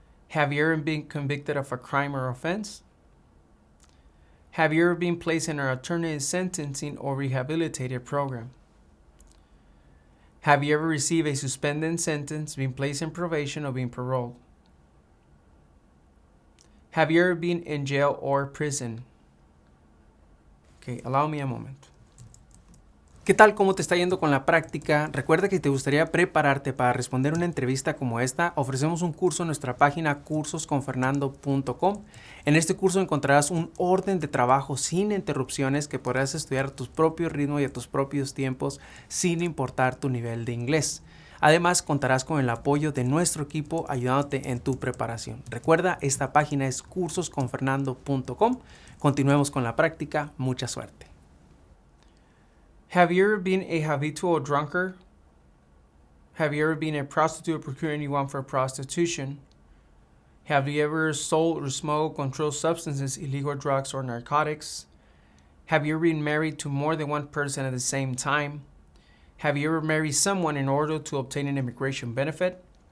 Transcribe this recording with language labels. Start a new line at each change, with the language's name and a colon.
English: Have you ever been convicted of a crime or offense? Have you ever been placed in an alternative sentencing or rehabilitative program? Have you ever received a suspended sentence, been placed in probation, or been paroled? Have you ever been in jail or prison? Okay, allow me a moment.
Spanish: ¿Qué tal? ¿Cómo te está yendo con la práctica? Recuerda que si te gustaría prepararte para responder una entrevista como esta, ofrecemos un curso en nuestra página cursosconfernando.com. En este curso encontrarás un orden de trabajo sin interrupciones que podrás estudiar a tu propio ritmo y a tus propios tiempos sin importar tu nivel de inglés. Además, contarás con el apoyo de nuestro equipo ayudándote en tu preparación. Recuerda, esta página es cursosconfernando.com. Continuemos con la práctica. Mucha suerte.
English: Have you ever been a habitual drunkard? Have you ever been a prostitute or procured anyone for prostitution? Have you ever sold or smoked controlled substances, illegal drugs, or narcotics? Have you ever been married to more than one person at the same time? Have you ever married someone in order to obtain an immigration benefit?